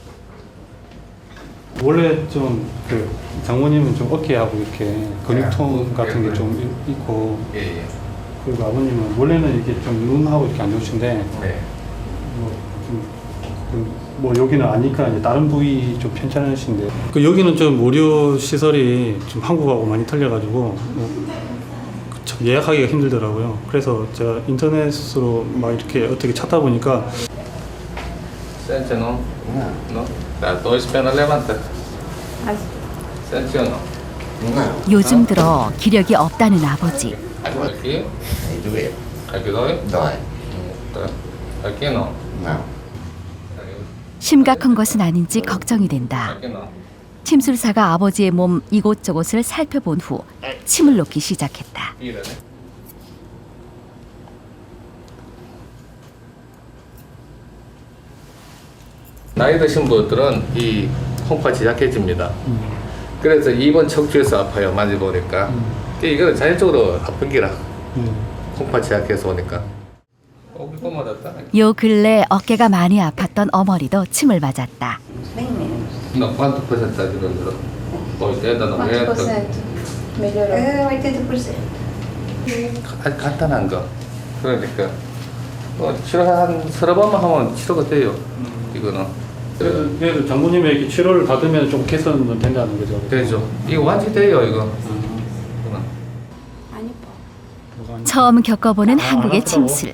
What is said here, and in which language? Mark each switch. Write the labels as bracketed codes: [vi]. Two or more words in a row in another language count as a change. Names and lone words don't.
[ko] 원래 좀 그 장모님은 좀 어깨하고 이렇게 근육통 같은 게 좀 있고, 그리고 아버님은 원래는 이게 좀 눈하고 이렇게 안 좋으신데 뭐 여기는 아니까 이제 다른 부위 좀 편찮으신데, 그 여기는 좀 의료 시설이 좀 한국하고 많이 틀려가지고 참 예약하기가 힘들더라고요. 그래서 제가 인터넷으로 막 이렇게 어떻게 찾다 보니까. [pt] Sente não? Não. Tá, dois pernas levanta. Sente ou não? [ko] 요즘 들어 기력이 없다는 아버지. [pt] Aqui. Aqui dói? Dói. Tá. Aqui não? Não. [ko] 심각한 것은 아닌지 걱정이 된다. [pt] Aqui não. [ko] 침술사가 아버지의 몸 이곳저곳을 살펴본 후 침을 놓기 시작했다. [pt] Vira, né? [ko] 나이 드신 분들은 이 콩팥이 약해집니다. 그래서 입은 척추에서 아파요. 만져보니까. 이거는 자연적으로 아픈 기라. 콩팥이 약해서 오니까. 요 근래 어깨가 많이 아팠던 어머니도 침을 맞았다. [pt] No, quanto porcentagem melhorou? 80, 90? Melhorou. 80%. [ko] 간단한 거. 그러니까 치료 한 서너 번만 하면 치료가 돼요. 이거는. 그래도 장모님에게 치료를 받으면 좀 개선은 된다는 거죠? 되죠. 이거 완전히 돼요, 이거. 처음 겪어보는 한국의 침술.